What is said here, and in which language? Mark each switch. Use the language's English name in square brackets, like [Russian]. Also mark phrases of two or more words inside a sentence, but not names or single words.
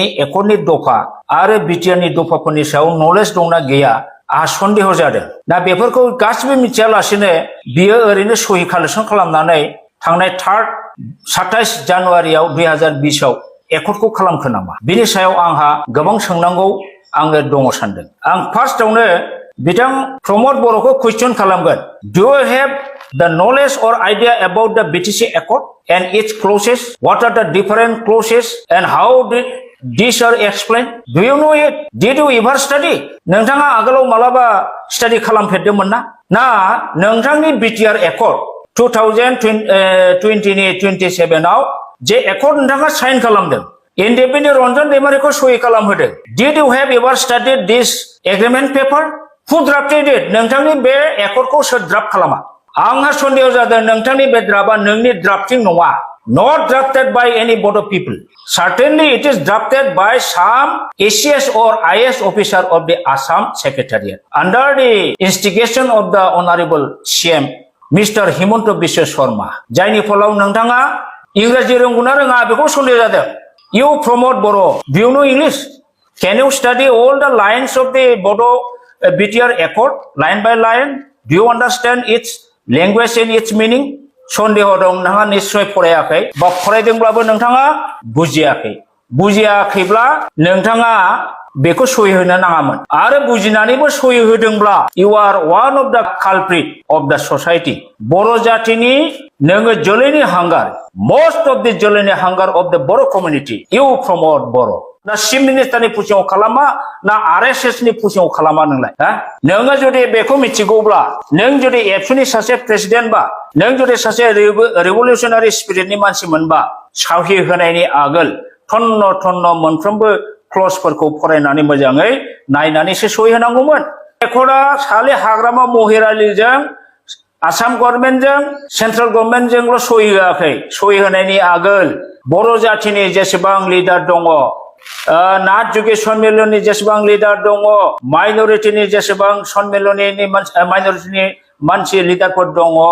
[Bodo] एकर्डनि दफा आरो बिटिआरनि दफाफोरनि सायाव नलेज दंना गैया आहा सन्देह जादों दा बेफोरखौ गासिबो मिथियालासेनो बियो ओरैनो सहि कालेक्सन खालामनानै थांनाय 27 जानुवारियाव 2020 आव एकर्डखौ खालामखो नामा बिनि सायाव आंहा गोबां सोंनांगौ आङो दङ सानदों आं फार्स्टआवनो बिथां प्रमोद बर'खौ कुइसन खालामगोन [English] do you have the knowledge or idea about the BTC Accord and its clauses? What are the different clauses and how did these are explained? Do you know it? Did you ever study? [Bodo] नोंथाङा आगोलाव मालाबा स्टाडि खालामफेरदोंमोन ना? ना नोंथांनि BTR Accord 2027 आव जे एकर्ड नोंथाङा साइन खालामदों इन्डिपेन्डेन्ट रन्जन दैमारिखौ सहि खालामहोदों [English] Did you have ever studied this agreement paper? [Bodo] Who drafted it? नोंथांनि बे एकर्डखौ सोर ड्राफ्ट खालामा आंहा सन्देह जादों नोंथांनि बे ड्राफ्टआ नोंनि ड्राफ्टिं नङा [English] not drafted by any board of people certainly it is drafted by some ACS or IS officer of the Assam Secretariat under the instigation of the Honorable CM Mr. Himanta Biswa Sharma [Bodo] जायनि फलाव नोंथाङा इंराजि रोंगौना रोङा बेखौ सन्देह जादों [English] You Pramod Boro do you know English can you study all the lines of the Bodo BTR Accord line by line do you understand its language and its meaning [Bodo] सन्देह दं नोंथाङा निश्चय फरायाखै बा फरायदोंब्लाबो नोंथाङा बुजियाखैब्ला नोंथाङा बेखौ सहि होनो नाङामोन आरो बुजिनानैबो सहि होदोंब्ला [English] you are one of the culprit of the society [Bodo] बर' जातिनि नोङो जोलैनि हांगार [English] most of the [Bodo] जोलैनि हांगार [English] of the Boro community you promote Boro ना चिफ [Bodo] मिनिस्टारनि पुसिङाव खालामा ना आरएसएसनि पुसिङाव खालामा नोंलाय नोङो जुदि बेखौ मिथिगौब्ला नों जुदि एबसुनि सासे प्रेसिडेन्ट बा नों जुदि सासे रिभलिउसनारि स्पिरिटनि मानसिमोनबा साहि होनायनि आगोल थन्न मोनफ्रोमबो क्लजफोरखौ फरायनानै मोजाङै नायनानैसो सहि होनांगौमोन एकर्डआ साले हाग्रामा महिरालिजों आसाम गभर्नमेन्टजों सेन्ट्रेल गभर्नमेन्टजोंल' सहि होआखै सहि होनायनि आगोल बर' जातिनि जेसेबां लिडार दङ नाथ जुगे सन्मेलननि जेसेबां लिडार दङ माइनरिटिनि जेसेबां सन्मेलननि माइनरिटिनि मानसि लिडारफोर दङ